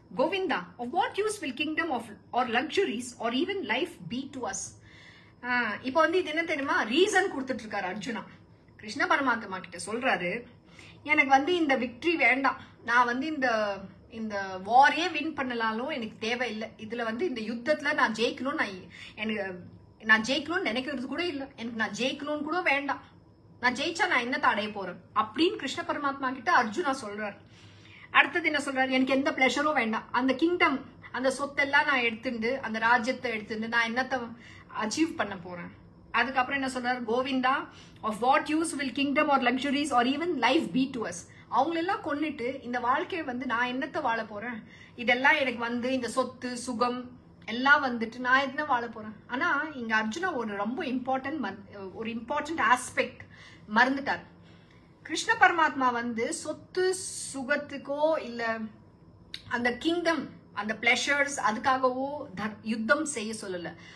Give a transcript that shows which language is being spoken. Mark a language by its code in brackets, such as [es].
[en] Govinda, of what use will kingdom or luxuries or even life be to us? [ta] இப்போ வந்து இது என்ன தெரியுமா, ரீசன் கொடுத்துட்டு இருக்காரு அர்ஜுனா. கிருஷ்ண பரமாத்மா கிட்ட சொல்றாரு, எனக்கு வந்து இந்த விக்டரி வேண்டாம், நான் வந்து இந்த வாரே வின் பண்ணலாலும் எனக்கு தேவையில்லை. இதுல வந்து இந்த யுத்தத்துல நான் ஜெயிக்கணும்னு நான் ஜெயிக்கணும்னு நினைக்கிறது கூட இல்லை. எனக்கு நான் ஜெயிக்கணும்னு கூட வேண்டாம். நான் ஜெயிச்சா நான் என்னத்தை அடைய போறேன் அப்படின்னு கிருஷ்ண பரமாத்மா கிட்ட அர்ஜுனா சொல்றாரு. அடுத்தது என்ன சொல்றாரு, எனக்கு எந்த பிளஷரும் வேண்டாம். அந்த கிங்டம், அந்த சொத்தெல்லாம் நான் எடுத்துட்டு, அந்த ராஜ்யத்தை எடுத்துட்டு நான் என்னத்தை அச்சீவ் பண்ண போறேன். அதுக்கப்புறம் என்ன சொல்றாரு, [en] Govinda, of what use will kingdom or luxuries or even life be to us? [ta] அவங்களெல்லாம் கொன்னுட்டு இந்த வாழ்க்கையை வந்து நான் என்னத்தை வாழ போறேன், இதெல்லாம் எனக்கு வந்து இந்த சொத்து சுகம் எல்லாம் வந்துட்டு நான் என்ன வாழ போறேன். ஆனா இங்க அர்ஜுனா ஒரு ரொம்ப இம்பார்ட்டன்ட் ஆஸ்பெக்ட் மறந்துட்டார். கிருஷ்ண பரமாத்மா வந்து சொத்து சுகத்துக்கோ இல்ல அந்த கிங்டம், அந்த பிளஷர்ஸ் அதுக்காகவோ யுத்தம் செய்ய சொல்லல.